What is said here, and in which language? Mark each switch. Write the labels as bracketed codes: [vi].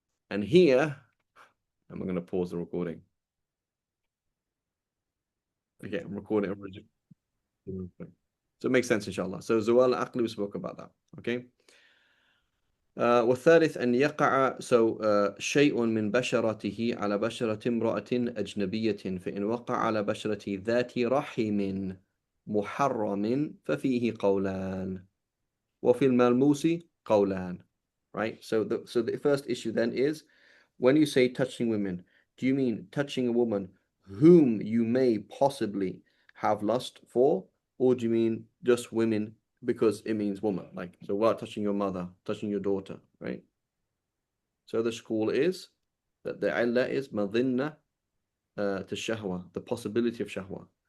[en] And here, I'm going to pause the recording. Okay, I'm recording. So it makes sense, inshallah. So Zawal Aqli, we spoke about that. Okay. [ar] والثالث أن يقع شيء من بشرته على بشرة امرأة أجنبية فإن وقع على بشرة ذات رحم محرم ففيه قولان وفي الملموس قولان. [en] Right? So the first issue then is, when you say touching women, do you mean touching a woman whom you may possibly have lust for, or do you mean just women because it means woman? Like, so what, touching your mother, touching your daughter, right? So the school is that the illah is madhinna to shahwa, the possibility of shahwa.